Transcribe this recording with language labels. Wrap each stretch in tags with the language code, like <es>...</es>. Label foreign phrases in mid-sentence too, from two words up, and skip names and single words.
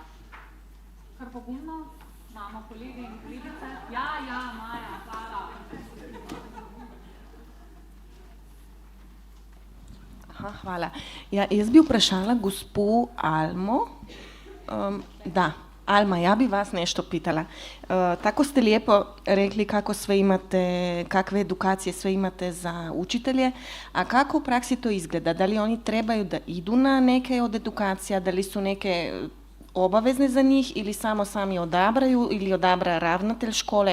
<sl>Kar pogumno, imamo kolege in kolegice. Ja, Maja, hvala. Hvala. Ja, jaz bi vprašala gospo Almo.</sl> <bs>Alma, ja bi vas nešto pitala. Tako ste lijepo rekli kakve edukacije sve imate za učitelje, a kako u praksi to izgleda? Da li oni trebaju da idu na neke od edukacija, da li su neke obavezne za njih ili samo sami odabraju ili odabra ravnatelj škole?</bs>